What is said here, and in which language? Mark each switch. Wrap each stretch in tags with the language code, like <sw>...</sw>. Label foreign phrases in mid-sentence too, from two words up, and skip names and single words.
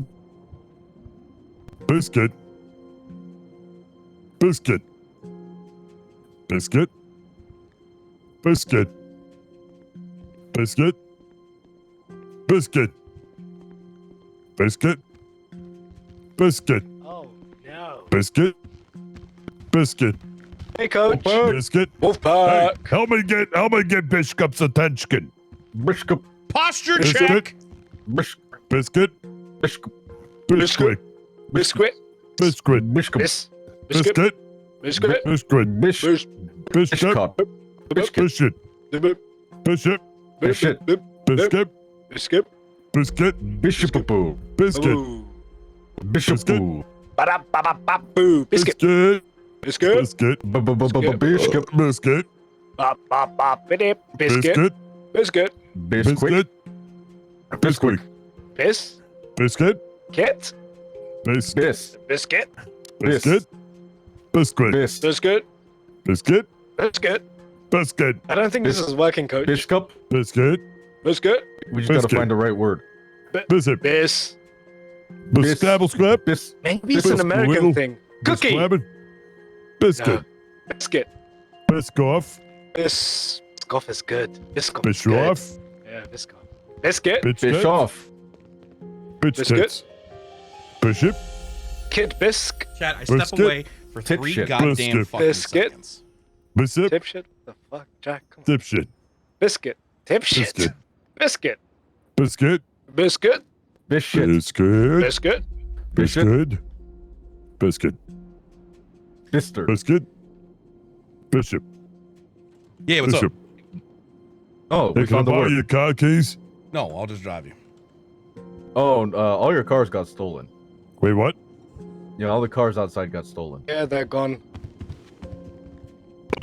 <en>Biscuit? Biscuit? Biscuit? Biscuit? Biscuit? Biscuit? Biscuit? Biscuit? Oh, no. Biscuit? Biscuit? Hey, Coach. Biscuit? Wolfpack. Hey, help me get Bishop's attention. Bishop. Posture Biscuit? check. Biscuit? Bishop. Biscuit? Biscuit. Biscuit? Bishop. Biscuit? Biscuit. Biscuit? Bishop. Bishop? Bishop? Bishop? Bishop. Biscuit? Biscuit. Biscuit? Bishop. Biscuit? Bishop. Ba-da-ba-ba-ba-boo. Biscuit. Biscuit? Biscuit. Biscuit? Bishop. Biscuit? Ba-ba-ba-ba-dip. Biscuit. Biscuit? Biscuit. Biscuit? Biscuit? Piss. Biscuit? Kit. Bis? Bis. Biscuit. Biscuit? Biscuit? Bis. Biscuit. Biscuit? Biscuit. Biscuit? I don't think this is working, Coach. Bishop. Biscuit? Biscuit. We just gotta Biscuit. find the right word. Biscuit? Bis. Biscabble scrap? Bis. Maybe it's an American Biscuit. thing. Cookie. Bisquabbin? Biscuit? Biscuit. Biscoff? Biscoff is good. Biscoff is good. Bischoff? Yeah, Biscoff. Biscuit. Bischoff. Biscuit? Bishop? Kid Bisc. Chad, I step Biscuit. away for Tit 3 shit. goddamn Biscuit. fucking Biscuit. seconds. Bishop? Tipshit. The fuck, Jack? Come on. Dipshit? Biscuit. Tipshit. Biscuit? Biscuit. Biscuit? Biscuit. Bishop. Biscuit? Biscuit. Biscuit? Biscuit? Bister. Biscuit? Bishop? Yeah, what's Bishop? up? Oh, Hey, we can I found the borrow word. your car keys? No, I'll just drive you. Oh, all your cars got stolen. Wait, what? Yeah, all the cars outside got stolen. Yeah, they're gone. Did</en>